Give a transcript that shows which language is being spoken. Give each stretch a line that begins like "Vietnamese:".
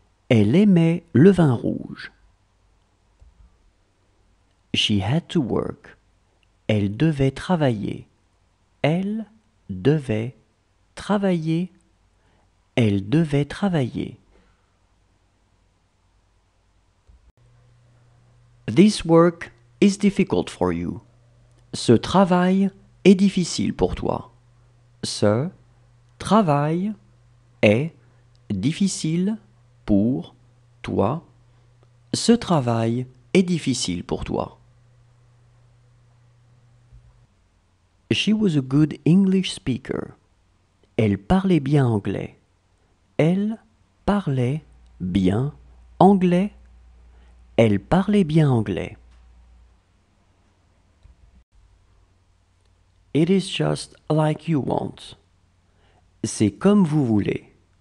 French: Elle aimait le vin rouge.
English: She had to work.
French: Elle devait travailler. Elle devait travailler. Elle devait travailler.
English: This work is difficult for you.
French: Ce travail est difficile pour toi. Ce travail est difficile pour toi. Ce travail est difficile pour toi.
English: She was a good English speaker.
French: Elle parlait bien anglais. Elle parlait bien anglais. Elle parlait bien anglais.
English: It is just like you want.
French: C'est comme vous voulez.